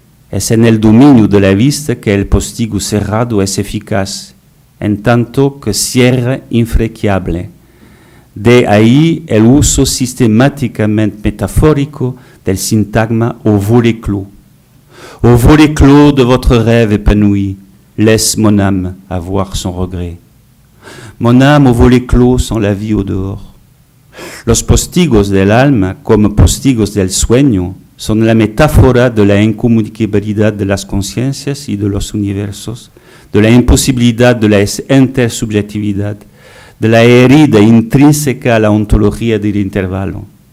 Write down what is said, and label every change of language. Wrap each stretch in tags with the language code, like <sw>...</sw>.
<es>Es en el dominio de la vista que el postigo cerrado es eficaz, en tanto que cierre infranqueable. De ahí el uso sistemáticamente metafórico del sintagma</es> <fr>au volet clos. Au volet clos de votre rêve épanoui, laisse mon âme avoir son regret. Mon âme au volet clos sans la vie au dehors.</fr> <es>Los postigos del alma como postigos del sueño son la metáfora de la incomunicabilidad de las conciencias y de los universos, de la imposibilidad de la intersubjetividad, de la herida intrínseca a la ontología del intervalo.</es>